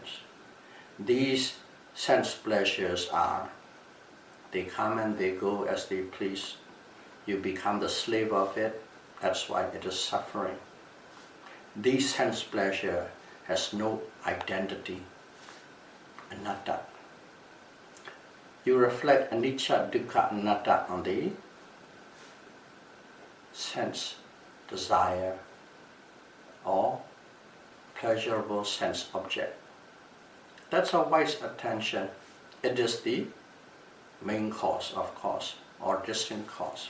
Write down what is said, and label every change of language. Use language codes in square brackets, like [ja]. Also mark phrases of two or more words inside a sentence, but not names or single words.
[en] These sense pleasures are, they come and they go as they please. You become the slave of it, that's why it is suffering. These sense pleasure has no identity, anatta. You reflect [pi] anicca, dukkha, anatta [en] on the sense desire or pleasurable sense object. That's a wise attention. It is the main cause, of course, or distant cause.